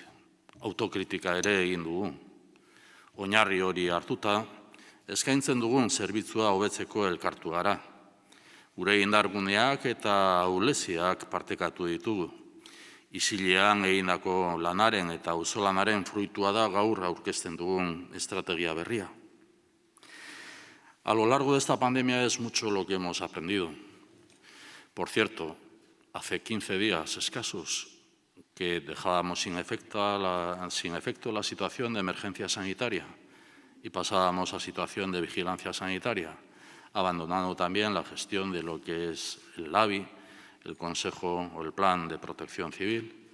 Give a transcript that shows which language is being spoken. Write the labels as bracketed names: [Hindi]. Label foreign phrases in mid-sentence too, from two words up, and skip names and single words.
[Basque] Autokritika ere egin dugu. Oinarri hori hartuta, eskaintzen dugun zerbitzua hobetzeko elkartu gara. Gure indarguneak eta ahuleziak partekatu ditugu. Isilean egindako lanaren eta auzolanaren fruitua da gaur aurkezten dugun estrategia berria. [Spanish] A lo largo de esta pandemia es mucho lo que hemos aprendido. Por cierto, hace 15 días escasos que dejábamos sin efecto la situación de emergencia sanitaria y pasábamos a situación de vigilancia sanitaria, abandonando también la gestión de lo que es el LABI, el Consejo o el Plan de Protección Civil.